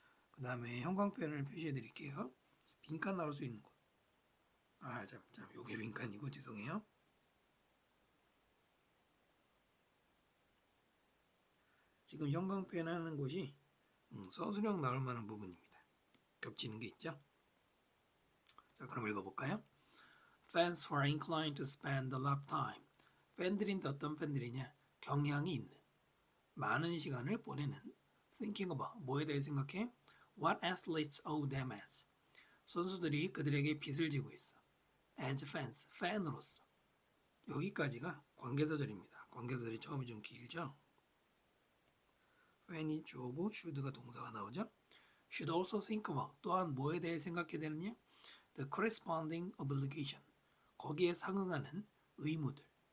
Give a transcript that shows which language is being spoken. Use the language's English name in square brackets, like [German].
[Korean] 그 다음에 형광펜을 표시해 드릴게요. 빈칸 나올 수 있는 곳. 요게 빈칸이고 죄송해요. 지금 형광펜 하는 곳이 서술형 나올 만한 부분입니다. 겹치는 게 있죠? 자, 그럼 읽어볼까요? [English] Fans who are inclined to spend a lot of time. [Korean] 팬들인데 어떤 팬들이냐? 경향이 있는, 많은 시간을 보내는. [English] Thinking about, [Korean] 뭐에 대해 생각해? [English] What athletes owe them as. [Korean] 선수들이 그들에게 빚을 지고 있어. [English] As fans, [Korean] 팬으로서. 여기까지가 관계사절입니다. 관계사절이 처음이 좀 길죠? 팬이 주어고 should가 동사가 나오죠? [English] Should also think about, [Korean] 또한 뭐에 대해 생각해야 되느냐? [English] The corresponding obligation, [Korean] 거기에 상응하는 의무들.